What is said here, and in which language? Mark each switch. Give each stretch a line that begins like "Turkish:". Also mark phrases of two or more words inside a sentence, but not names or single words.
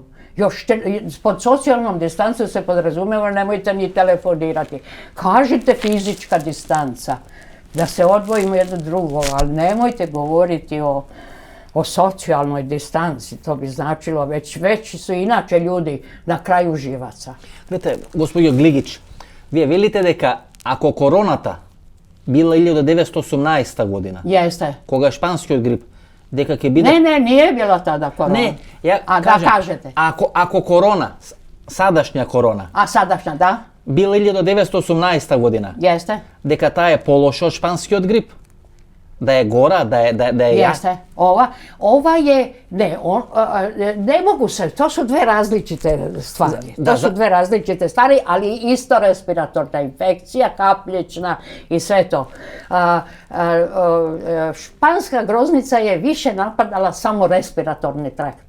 Bosnian: Još pod socijalnom distancu se podrazumijeva nemojte ni telefonirati. Kažite fizička distanca, da se odvojimo jedno drugo, ali nemojte govoriti o socijalnoj distanci. To bi značilo, već su inače ljudi na kraju živaca. Vidite, gospođo Gligić,
Macedonian: вие велите дека ако короната била 1918 година,
Serbian: Jeste.
Macedonian: кога е шпанскиот грип, дека ќе биде...
Serbian: Ne, nije bila tada korona.
Macedonian: Не, ја A кажам,
Serbian: da kažete? Ако корона, садашња корона, A sadašnja, da?
Macedonian: била 1918 година,
Serbian: Jeste.
Macedonian: дека таа е полоша од шпанскиот грип, да е гора, да е
Serbian: Jeste. Ova je, ne mogu se, to su dve različite stvari. To su dve različite stvari, ali isto respiratorna infekcija, kapljična i sve to. Španska groznica je više napadala samo respiratorni trakt.